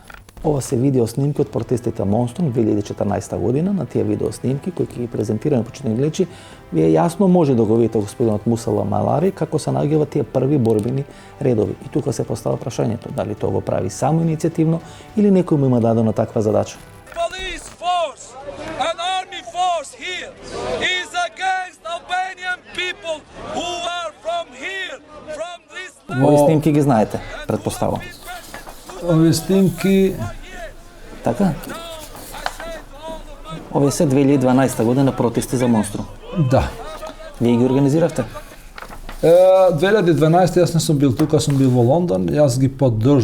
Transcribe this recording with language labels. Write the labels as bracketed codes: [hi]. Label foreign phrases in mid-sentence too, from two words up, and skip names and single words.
[mk] Ова се видеоснимки од протестите Монструм 2014 година. На тие видеоснимки кои ќе ги презентираме почетни гледачи, вие јасно може да го видите господинот Муса Ламалари како се наоѓа тие први борбени редови. И тука се поставя прашањето дали тоа го прави само иницијативно или некој му има дадена таква задача. [en] Police force, an army force here is against Albanian people who are from here, from this land. [mk] Овие снимки ги знаете, претпоставам. Овие снимки, Така? Овие се 2012 година протести за Монструм. да. Вие ги организиравте? 2012 јас не сум бил тука, сум бил во Лондон, јас ги поддржував.